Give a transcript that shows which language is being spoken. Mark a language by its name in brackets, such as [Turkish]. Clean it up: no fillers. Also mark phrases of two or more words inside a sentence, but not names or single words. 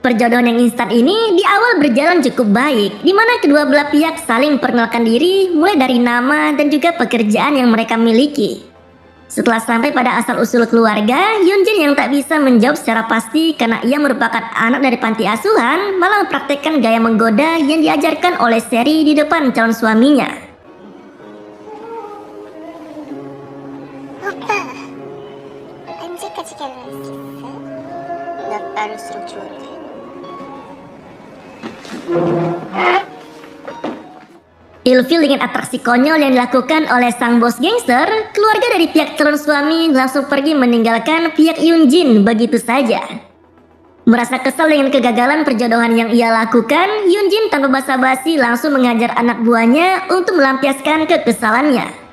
[Indonesian] Perjodohan yang instan ini di awal berjalan cukup baik, di mana kedua belah pihak saling perkenalkan diri mulai dari nama dan juga pekerjaan yang mereka miliki. Setelah sampai pada asal-usul keluarga, Yunjin yang tak bisa menjawab secara pasti karena ia merupakan anak dari panti asuhan, malah mempraktekkan gaya menggoda yang diajarkan oleh Seri di depan calon suaminya. [Korean] 오빠, 언제까지 결혼할 수 있어? 나 빠를수록 좋은데. [Indonesian] Ilfil dengan atraksi konyol yang dilakukan oleh sang bos gangster, keluarga dari pihak calon suami langsung pergi meninggalkan pihak Yunjin begitu saja. Merasa kesal dengan kegagalan perjodohan yang ia lakukan, Yunjin tanpa basa-basi langsung mengajar anak buahnya untuk melampiaskan kekesalannya.